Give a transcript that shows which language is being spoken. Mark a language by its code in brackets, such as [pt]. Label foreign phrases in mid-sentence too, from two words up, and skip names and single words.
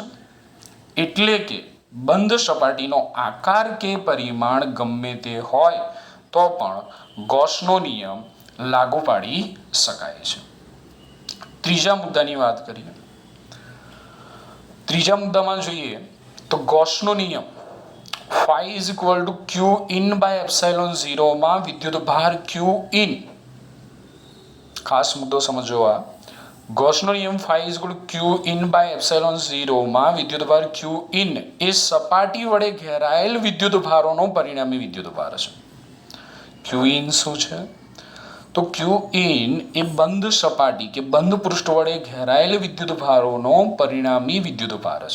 [gu] એટલે કે બંધ સપાટીનો આકાર કે પરિમાણ ગમે તે હોય તો પણ ગોસનો નિયમ લાગુ પાડી શકાય છે. ત્રીજા મુદ્દાની વાત કરીએ. ત્રીજા મુદ્દામાં જોઈએ તો ગોસનો નિયમ phi = q in by epsilon 0 માં વિદ્યુતભાર q in, ખાસ મુદ્દો સમજો. આ ગોસનો નિયમ phi = q in by epsilon 0 માં વિદ્યુતભાર q in એ સપાટી વડે ઘેરાયેલ વિદ્યુતભારોનો પરિણામી વિદ્યુતભાર છે. q in શું છે? તો q in એ બંધ સપાટી કે બંધ પૃષ્ઠ વડે ઘેરાયેલ વિદ્યુતભારોનો પરિણામી વિદ્યુતભાર છે.